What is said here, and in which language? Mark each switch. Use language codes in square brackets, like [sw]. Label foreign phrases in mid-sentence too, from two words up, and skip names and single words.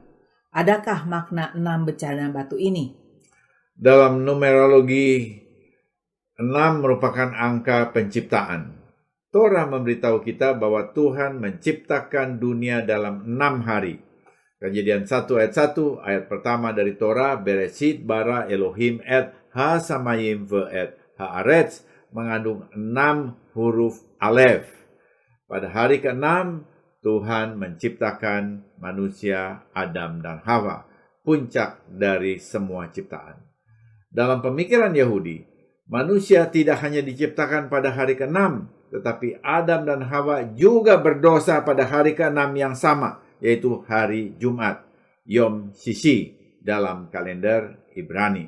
[id] Adakah makna 6 bejana batu ini? Dalam numerologi, 6 merupakan angka penciptaan. Torah memberitahu kita bahwa Tuhan menciptakan dunia dalam 6 hari. Kejadian 1 ayat 1, ayat pertama dari Torah, [he] בראשית ברא אלהים את השמים ואת הארץ, [id] mengandung 6 huruf alef. Pada hari ke-6, Tuhan menciptakan manusia, Adam dan Hawa, puncak dari semua ciptaan. Dalam pemikiran Yahudi, manusia tidak hanya diciptakan pada hari ke-6, tetapi Adam dan Hawa juga berdosa pada hari ke-6 yang sama, yaitu hari Jumat, [he] יום שישי, [id] dalam kalender Ibrani.